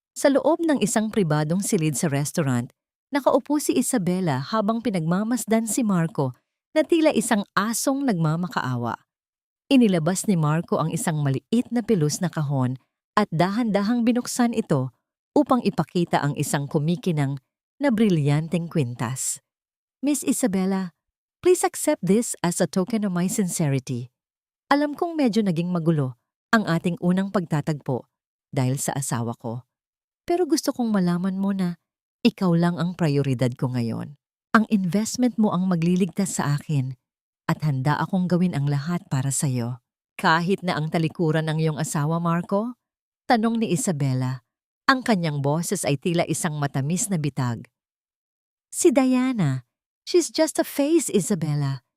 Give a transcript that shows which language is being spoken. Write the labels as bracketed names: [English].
[Filipino] Sa loob ng isang pribadong silid sa restaurant, nakaupo si Isabela habang pinagmamasdan si Marco na tila isang asong nagmamakaawa. Inilabas ni Marco ang isang maliit na pilus na kahon at dahan-dahang binuksan ito upang ipakita ang isang kumikinang na brilyanteng kwintas. [English] Miss Isabela, please accept this as a token of my sincerity. [Filipino] Alam kong medyo naging magulo ang ating unang pagtatagpo dahil sa asawa ko. Pero gusto kong malaman mo na ikaw lang ang prioridad ko ngayon. Ang investment mo ang magliligtas sa akin at handa akong gawin ang lahat para sa'yo. Kahit na ang talikuran ng iyong asawa, Marco? Tanong ni Isabela. Ang kanyang boses ay tila isang matamis na bitag. Si Diana. [English] She's just a face, Isabela.